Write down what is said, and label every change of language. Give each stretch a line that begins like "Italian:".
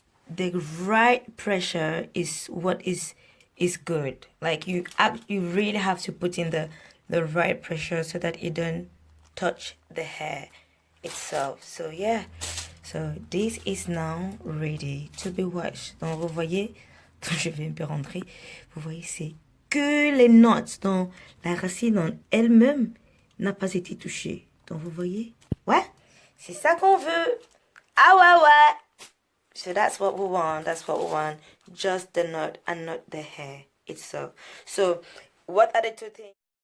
English: the right pressure is what is good. Like you really have to put in the right pressure so that it don't touch the hair itself. So yeah, so this is now ready to be washed.
French: Donc vous voyez, je vais un peu rentrer. Vous voyez, c'est que les notes. Donc la racine en elle-même n'a pas été touchée. Donc vous voyez, ouais, c'est ça qu'on veut. Ah ouais.
English: So that's what we want. Just the knot and not the hair itself. So what are the two things?